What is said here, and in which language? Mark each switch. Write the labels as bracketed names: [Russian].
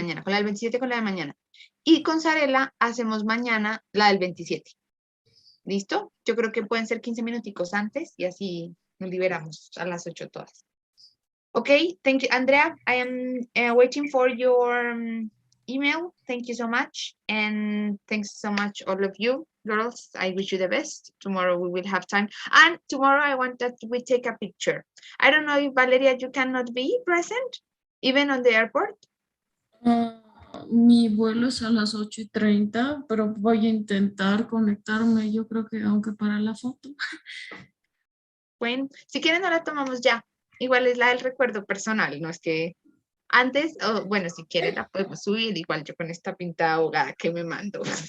[Spanish] mañana, con la del 27, con la de mañana. Y con Zarela hacemos mañana la del 27. ¿Listo? Yo creo que pueden ser 15 minuticos antes y así nos liberamos a las 8 todas. [English] Okay, thank you, Andrea. I am waiting for your email. Thank you so much. And thanks so much, all of you girls. I wish you the best. Tomorrow we will have time. And tomorrow I want that we take a picture. I don't know if Valeria, you cannot be present, even on the airport. [Spanish] Mi vuelo es a las 8:30, pero voy a intentar conectarme, yo creo que aunque para la foto. Bueno, si quieren no la tomamos ya. Igual es la del recuerdo personal, no es que antes, bueno, si quieren la podemos subir, igual yo con esta pinta ahogada que me mando.